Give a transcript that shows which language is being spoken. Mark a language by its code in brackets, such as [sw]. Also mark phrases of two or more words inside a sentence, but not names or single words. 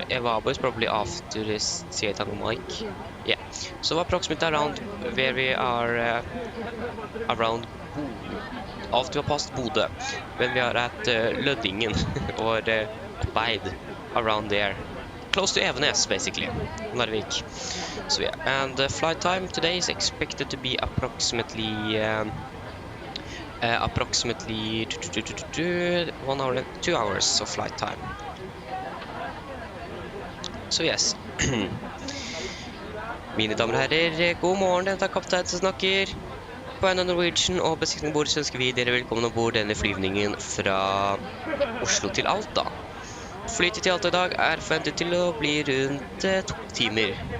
[en] Evabo is probably after this Seattle mic. Yeah, so approximately around where we are, around after we have passed Bodø, when we are at Lødingen or Oppheid, around there, close to Evenes basically, Narvik. So yeah, and the flight time today is expected to be approximately 1 hour and 2 hours of flight time. [no] Så yes. Mine damer og herrer, god morgen, dette er kaptein som snakker. På en av Norwegian og besikring bord så ønsker vi dere velkommen ombord denne flyvningen fra Oslo til Alta. Flytet til Alta i dag er forventet til å bli rundt 2 timer.